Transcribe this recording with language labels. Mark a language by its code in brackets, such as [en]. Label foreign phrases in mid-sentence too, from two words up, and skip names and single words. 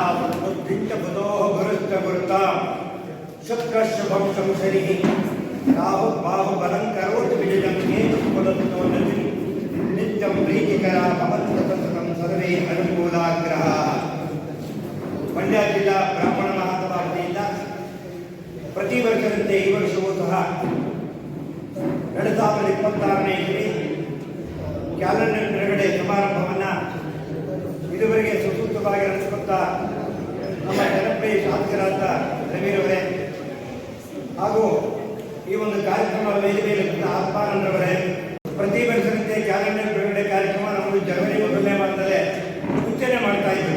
[sa] बुद्धो गुरुश्च गुरुता शुक्र शुभम संसरिः राहु बाहु बलं करोति विजयं केतुः नित्यं प्रीतिकरा भवन्तु सततं सर्वे अनुकूलाग्रहाः. [kn] ಮಂಡ್ಯ ಜಿಲ್ಲಾ ಬ್ರಾಹ್ಮಣ ಮಹಾಸಭಾ ವತಿಯಿಂದ ಪ್ರತಿ ವರ್ಷದಂತೆ ಈ ವರ್ಷವೂ ಸಹ 2026ನೇ ಇಸವಿ ಕ್ಯಾಲೆಂಡರ್ ಬಿಡುಗಡೆ ಸಮಾರಂಭವನ್ನು ಇದುವರೆಗೆ ಸುಸೂತ್ರವಾಗಿ ನಡೆಸುತ್ತಾ ನಮ್ಮ ಜನಪ್ರಿಯ ಶಾಸಕರಾದ ರವಿರವರೇ ಹಾಗೂ ಈ ಒಂದು ಕಾರ್ಯಕ್ರಮ ವೇದಿಕೆಯಲ್ಲಿ ಆತ್ಮಾನಂದರವರೇ, ಪ್ರತಿ ವರ್ಷದಂತೆ ಕ್ಯಾಲೆಂಡರ್ ಬಿಡುಗಡೆ ಕಾರ್ಯಕ್ರಮ ನಾವು ಜನವರಿ 1ನೇ ವಾರದಲ್ಲೇ ಮುಂಚೆನೆ ಮಾಡ್ತಾ ಇದ್ವಿ.